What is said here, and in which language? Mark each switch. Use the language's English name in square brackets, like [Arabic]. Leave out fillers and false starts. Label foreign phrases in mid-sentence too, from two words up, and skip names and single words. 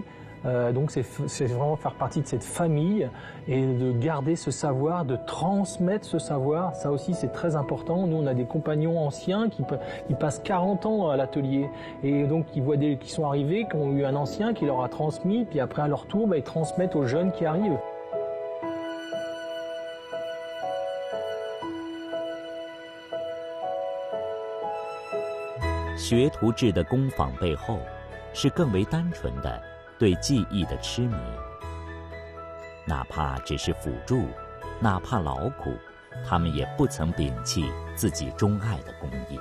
[French] Donc c'est vraiment faire partie de cette famille et de garder ce savoir, de transmettre ce savoir. Ça aussi c'est très important. Nous on a des compagnons anciens qui passent 40 ans à l'atelier et donc qui sont arrivés, qui ont eu un ancien qui leur a transmis, puis après à leur tour ils transmettent aux jeunes qui arrivent. [Chinese] 学徒制的工坊背后，是更为单纯的对技艺的痴迷。哪怕只是辅助，哪怕劳苦，他们也不曾摒弃自己钟爱的工艺。